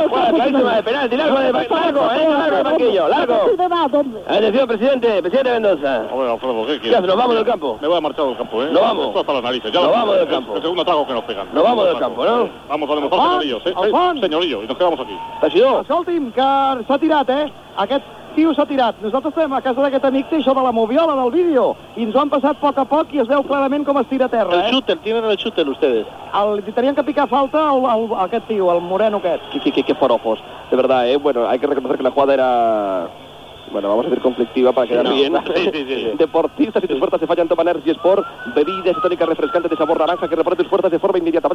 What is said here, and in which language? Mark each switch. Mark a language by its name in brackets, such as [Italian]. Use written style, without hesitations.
[Spanish] Clarísima de penalti, largo, de largo, largo de banquillo, largo. Atención, presidente Mendoza. Hombre, Alfredo, ¿qué quieres? ¿Qué hace? ¿Nos vamos del campo? Me voy a marchar del campo, Nos vamos. Esto es para las narices. Ya nos vamos del campo. El segundo trago que nos pegan. Nos vamos del campo, ¿no? Vamos a demostrar, señorillos, señorillo, y nos quedamos aquí. Regidor. [Catalan] Escolti'm, que s'ha tirat, aquest tio s'ha tirat. Nosaltres estem a casa d'aquest amic, té això de la moviola del vídeo, i ens ho han passat a poc a poc i es veu clarament com es tira a terra. [Spanish] El xúter, tienen el xúter, ustedes. [Catalan] Tenien que picar falta aquest tio, el moreno aquest. [Spanish] Que forofos, de verdad, Bueno, hay que reconocer que la jugada era... Bueno, vamos a decir conflictiva para quedar bien. Sí. Deportistas y tus fuerzas se fallan, toma Energy Sport, bebida isotónica refrescante de sabor naranja que repone tus fuerzas de forma inmediata.